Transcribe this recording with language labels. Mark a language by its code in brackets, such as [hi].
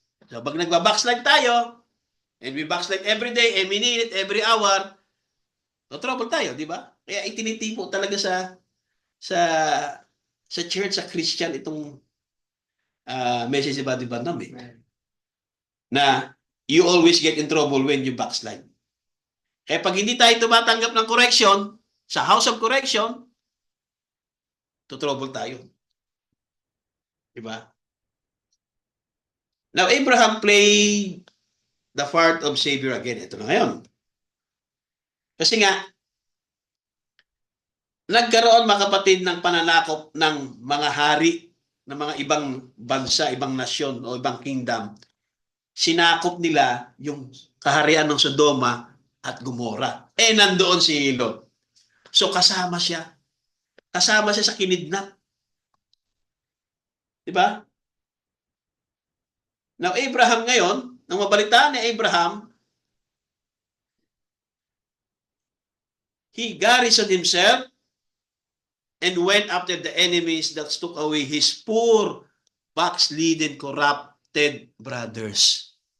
[en] So, [tl] pag nagbabackslide tayo, [en] and we backslide every day, every minute, every hour, no trouble [tl] tayo, di ba? Kaya itinitipo talaga sa church, sa Christian, itong [en] message about the Bandam [tl] eh. [en] Na you always get in trouble when you backslide. [tl] Kaya pag hindi tayo tumatanggap ng correction, sa [en] house of correction, [tl] trouble tayo. Diba? [en] Now, Abraham played the part of Savior again. [tl] Ito na ngayon. Kasi nga, nagkaroon mga kapatid ng pananakop ng mga hari ng mga ibang bansa, ibang nasyon o ibang kingdom. Sinakop nila yung kaharian ng Sodoma at Gomorrah. Nandoon si Lot. So kasama siya. Kasama siya sa kinidnap. Diba? [en] Now, Abraham [tl] ngayon, nang mabalitaan ni Abraham, [en] he garrisoned himself and went after the enemies that took away his poor, backslidden, corrupted brothers.